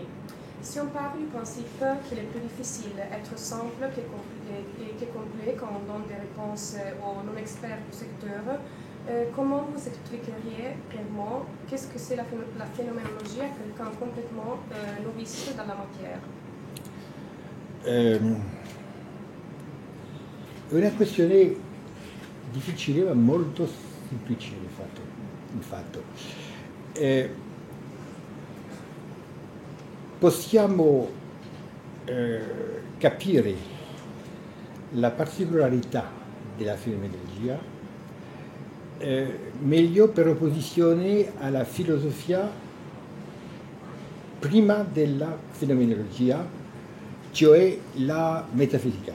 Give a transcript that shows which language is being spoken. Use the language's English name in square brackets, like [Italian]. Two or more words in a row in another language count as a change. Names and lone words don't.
[French] Si on part du principe qu'il est plus difficile d'être simple que complet quand on donne des réponses aux non-experts du secteur, comment vous expliqueriez clairement qu'est-ce que c'est la phénoménologie à quelqu'un complètement novice dans la matière? [Italian] Una questione difficile ma molto semplice in fatto. Possiamo capire la particolarità della fenomenologia meglio per opposizione alla filosofia prima della fenomenologia, cioè la metafisica.